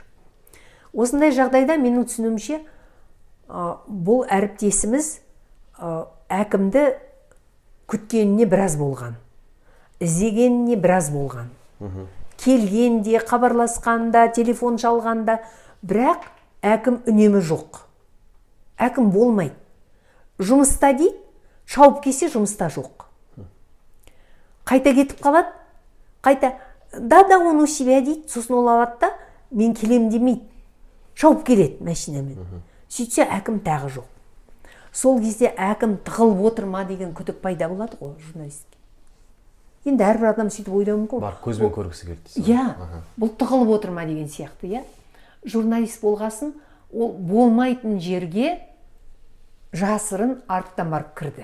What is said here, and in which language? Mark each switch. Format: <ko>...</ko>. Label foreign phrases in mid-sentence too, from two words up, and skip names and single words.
<kk>Осындай жағдайда менің түсінуімше, бұл әріптесіміз әкімді күткеніне біраз болған, іздегеніне біраз болған, келгенде, хабарласқанда, телефон шалғанда, бірақ әкім үнемі жоқ. Әкім болмайды. Жұмыста дейді, шауып келсе жұмыста жоқ. Қайта кетіп қалады, қайта, да,</kk> <ru>он у себя</ru> <kk>дейді, сосын ол алады да, мен келем демейді. Шауып келеді машинамен. Сөйтсе әкім тағы жоқ. Сол кезде әкім тығылып отырма деген күдік пайда болады ғой журналистке. Енді әрбір адам сөйтіп ойлауы мүмкін. Бар көзбен көргісі келді. Иә, бұл тығылып отырма деген сияқты, иә. Журналист болғасын, ол болмайтын жерге жасырын арттан барып кірді.</kk>